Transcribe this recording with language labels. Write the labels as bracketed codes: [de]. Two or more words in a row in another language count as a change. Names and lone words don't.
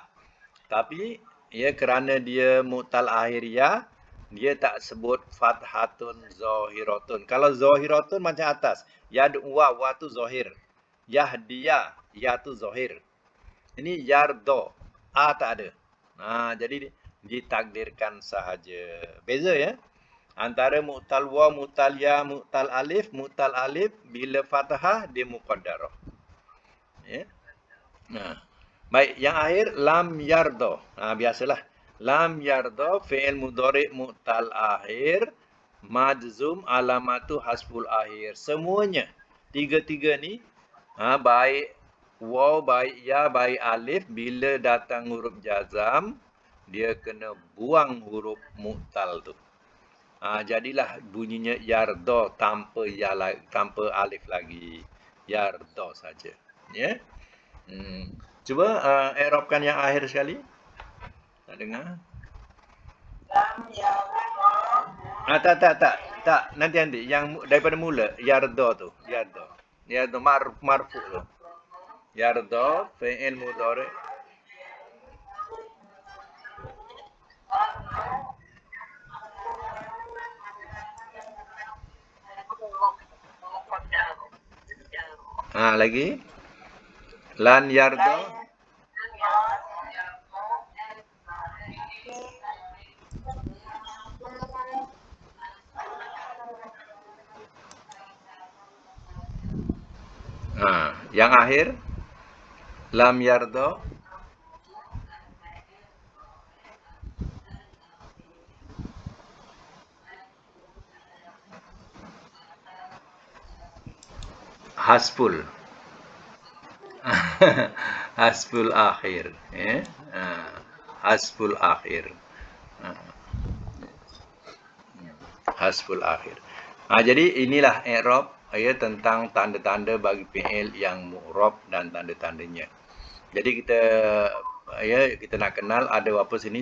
[ms] Tapi ya, kerana dia [ar] معتل آخر [ms] ya, dia tak sebut [ar] فتحة ظاهرة. [ms] Kalau zahiratun macam atas. Yad'uwa, wa tu zahir. Yahdiya, ya tu zahir. Ini yardo, tak ada. Jadi ditakdirkan sahaja. Beza ya. Antara [ar] معتل واو، معتل ياء، معتل ألف. معتل ألف [ms] bila fathah dia muqaddarah. Ya. Baik, yang akhir [ar] لم يرضى. [ms] Biasalah. [ar] لم يرضى فعل مضارع معتل آخر مجزوم علامة حذف آخر. [ms] Semuanya tiga-tiga ni baik waw, baik ya, baik alif, bila datang huruf jazam, dia kena buang huruf mu'tal tu. Jadilah bunyinya yardo tanpa ya, tanpa alif lagi. Yardo saja. Ya. Cuba i'rabkan yang akhir sekali. Tak dengar? Tak. Nanti. Yang daripada mula yardo tu. [ar] يرضى مرفوع [ms] tu. [ar] يرضى فعل مضارع'. Lagi. لن يرضى. [ms] Yang akhir [ar] لم يرضى. حذف. حذف آخر. حذف آخر. حذف آخر. [ms] Jadi inilah i'rab tentang tanda-tanda bagi fi'il yang mu'rab dan tanda-tandanya. Jadi kita nak kenal ada apa sini?